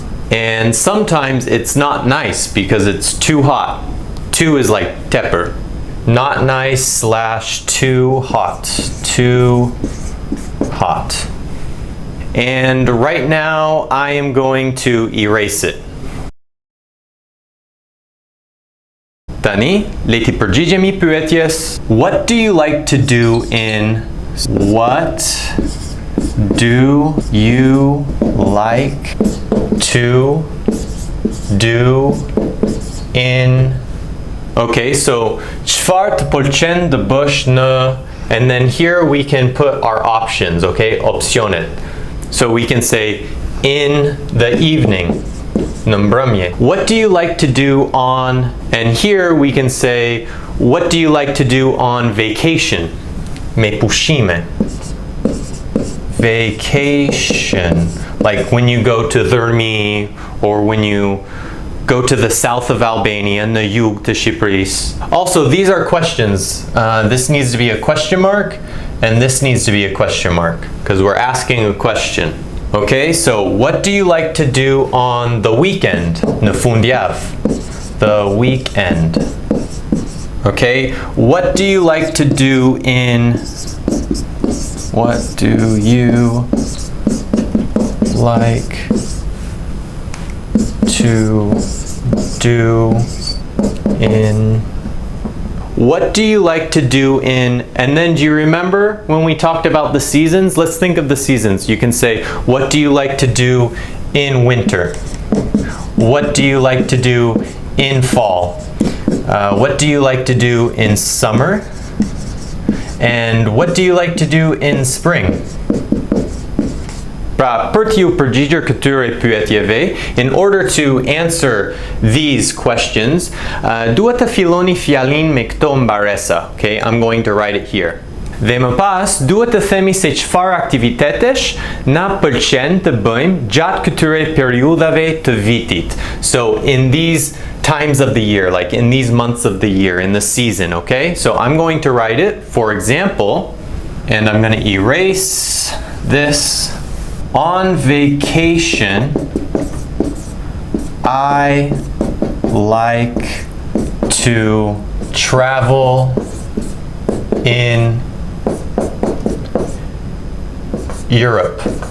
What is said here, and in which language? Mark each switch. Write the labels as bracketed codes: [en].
[en] And sometimes it's not nice because it's too hot. Too is like tepper. Not nice / too hot. Too hot. And right now I am going to erase it. [sq] Tani, leti përgjigjemi pyetjes. [en] What do you like to do in? What do you like to do in? Okay, so [sq] çfarë të pëlqen të bësh në, [en] and then here we can put our options, okay? [sq] Opsionet. [en] So we can say in the evening. [sq] Në mbrëmje. [en] What do you like to do on, and here we can say what do you like to do on vacation? [sq] Me pushime. Vacation. [en] Like when you go to Dhurmi or when you go to the south of Albania, [sq] në jug të Shqipërisë. [en] Also, these are questions. This needs to be a question mark and this needs to be a question mark because we're asking a question. Okay, so what do you like to do on the weekend? [sq] Në fundjavë. [en] The weekend. Okay, what do you like to do in? What do you like to do in? What do you like to do in, and then do you remember when we talked about the seasons? Let's think of the seasons. You can say, what do you like to do in winter? What do you like to do in fall? What do you like to do in summer? And what do you like to do in spring? [sq] Pra, për t'ju përgjigjur këtyre pyetjeve, [en] in order to answer these questions, [sq] duhet të filloni fjalin me këto mbaresa. [en] Okay, I'm going to write it here. [sq] Dhe më pas, duhet të themi se çfarë aktivitetesh na pëlqen të bëjmë gjatë këtyre periudhave të vitit. [en] So, in these times of the year, like in these months of the year, in the season, okay? So, I'm going to write it, for example, and I'm going to erase this. On vacation, I like to travel in Europe.